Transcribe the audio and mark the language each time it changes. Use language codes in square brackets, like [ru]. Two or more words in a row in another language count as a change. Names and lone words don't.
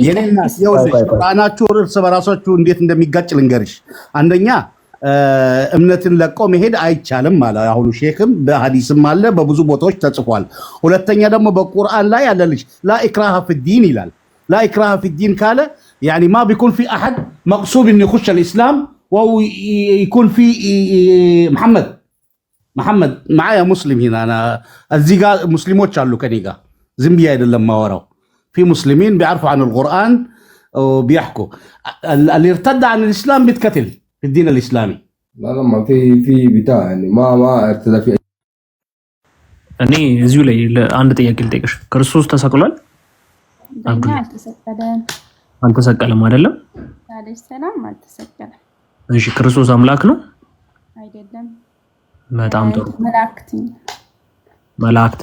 [am] የኔና ቁርአናችሁ እርስ በራሳችሁ እንዴት እንደሚጋጭ ልንገርሽ። አንደኛ እምነትን ለቆ መሄድ አይቻልም ማለት አሁን ሼክም በሐዲስም አለ በብዙ ቦታዎች ተጽፏል። ሁለተኛ ደግሞ በቁርአን ላይ አለልሽ [ar] لا إكراه في الدين [am] ይላል። [ar] لا إكراه في الدين [am] ካለ [ar] يعني ما بيكون في احد مغصوب انه يخش الاسلام وهو يكون في محمد معايا مسلم هنا انا [am] እዚህ ጋር ሙስሊሞች አሉ ከኔ ጋር ዝም ብዬ አይደለም ማወራው [ar] في مسلمين بيعرفوا عن القرآن وبيحكوا اللي ارتد عن الاسلام بيتقتل في الدين الاسلامي لا ما في بتاع يعني ما ارتدى في [am] እኔ እዚሁ ላይ አንድ ጥያቄ ልጠይቅሽ ክርስቶስ ተሰቅሏል አልተሰቀለም አይደለም [ar] عليه السلام አልተሰቀለም [am] እሺ ክርስቶስ አምላክ ነው አይደለም በጣም ጥሩ መላእክት